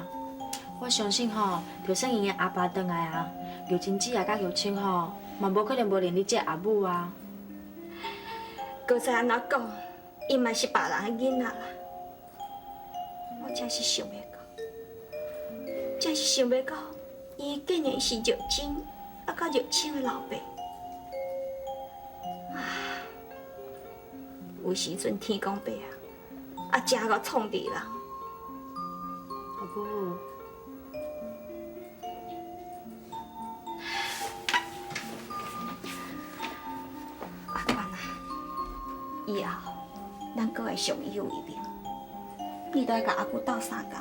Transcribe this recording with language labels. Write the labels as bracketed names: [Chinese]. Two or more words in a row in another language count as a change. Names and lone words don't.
[Min Nan Chinese] 我相信吼，就算因的阿爸回来啊，玉珍姐也甲玉清吼，嘛无可能无认你这阿母啊。搁再安怎讲，伊嘛是别人的囡仔啦。我真是想袂到，真是想袂到，伊竟然是玉珍，啊，甲玉清的老爸。有时阵天公伯啊，真个创治人。阿母，阿官啊，以后咱搁会相依为命，你都要甲阿母斗相共。